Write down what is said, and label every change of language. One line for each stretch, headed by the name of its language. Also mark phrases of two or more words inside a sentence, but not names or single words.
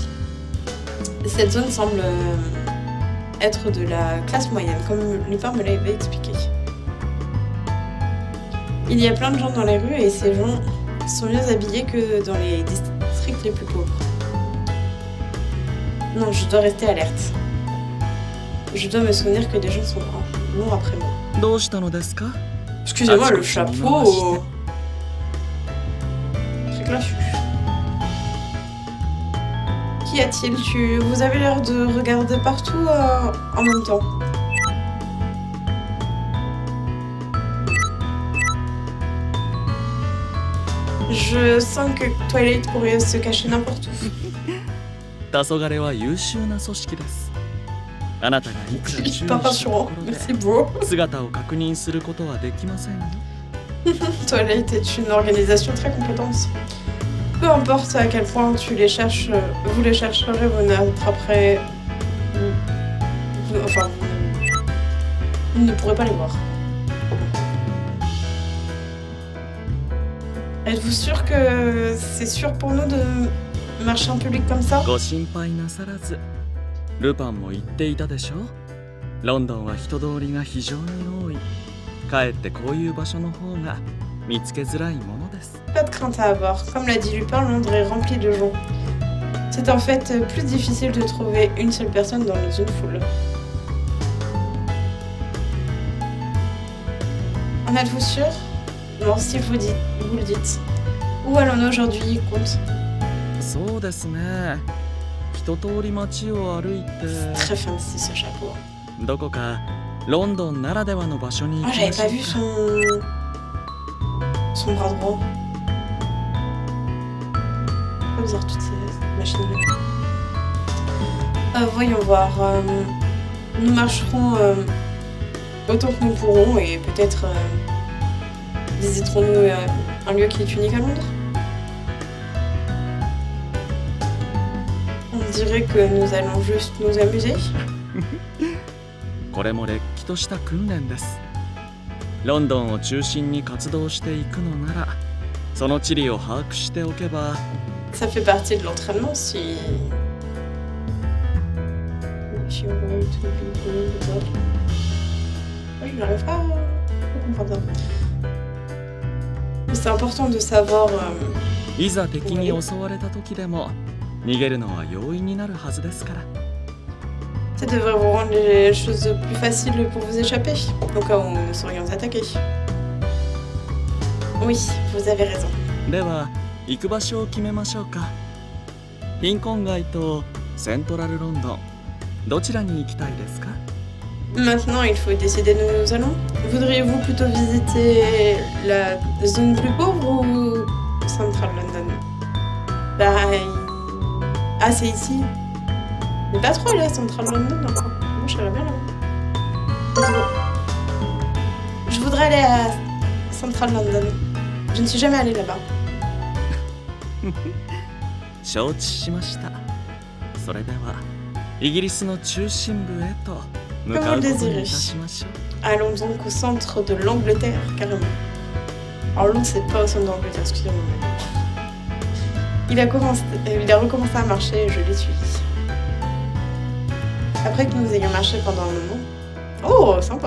French: Cette zone semble être de la classe moyenne, comme Lupin me l'avait expliqué. Il y a plein de gens dans les rues et ces gens sont mieux habillés que dans les districts les plus pauvres. Non, je dois rester alerte. Je dois me souvenir que des gens sont longs après moi.
Japanese: どうしたのですか？
French: Excusez-moi, le chapeau. Très classique. Qu'y a-t-il? Vous avez l'air de regarder partout en même temps. Je sens que Twilight pourrait se cacher n'importe où.
Japanese: 黄昏は優秀な組織です。 あなたがいくら注意した
French: Pas
Japanese: と
French: rassurant.
Japanese: ころで
French: Merci, bro.
Japanese: 姿を確認することはできませんよ。
French: Toilette est une organisation très compétente. Peu importe à quel point tu les cherches, vous les chercherez, vous n'attraperez. Enfin, vous ne pourrez pas les voir. Êtes-vous sûr que c'est sûr pour nous de marcher en public comme ça?
Japanese: ご心配なさらず。ルパンも言っていたでしょ。ロンドンは人通りが非常に多い。かえってこういう場所の方が見つけづらいものです。
French: Pas de crainte à avoir. Comme l'a dit Lupin, Londres est rempli de gens. C'est en fait plus difficile de trouver une seule personne dans une foule. En êtes-vous sûr? Non, si vous le dites. Où allons-nous aujourd'hui, comte?
Japanese: そうですね。一通り街を歩いて
French: Très fancy ce chapeau.
Japanese: どこかロンドンならではの場所に行
French: Ah,
Japanese: き
French: j'avais
Japanese: まし
French: pas
Japanese: ょ
French: vu
Japanese: うか。
French: son bras droit. Faut dire toutes ces machines. Voyons voir. Nous marcherons autant que nous pourrons et peut-être visiterons-nous un lieu qui est unique à Londres. On dirait que nous allons juste nous amuser.
Japanese: これもれっきとした訓練です。ロンドンを中心に活動していくのなら、その地理を把握しておけば。
French: Ça fait partie de l'entraînement si... Je n'arrive pas à comprendre ça. Mais c'est important de savoir...
Japanese: いざ敵に襲われた時でも逃げるのは容易になるはずですから。
French: Ça devrait vous rendre les choses plus faciles pour vous échapper, au cas où nous serions attaqués. Oui, vous avez raison.
Japanese: では行く場所を決めましょうか。貧困街とセントラルロンドン、どちらに行きたいですか？
French: Maintenant, il faut décider où nous allons. Voudriez-vous plutôt visiter la zone plus pauvre ou Central London? Ah, c'est ici. Mais pas trop là, Central London encore. Moi, je serais bien là. Je voudrais aller à Central London. Je ne suis jamais allée là-bas.
Japanese: 承知しました。それではイギリスの中心部へと向かうことにいたしましょう。
French: Allons donc au centre de l'Angleterre, carrément. Alors Londres, c'est pas au centre de l'Angleterre, excusez-moi. Il a recommencé à marcher et je l'ai suivi. Après que nous ayons marché pendant un moment... Oh, sympa.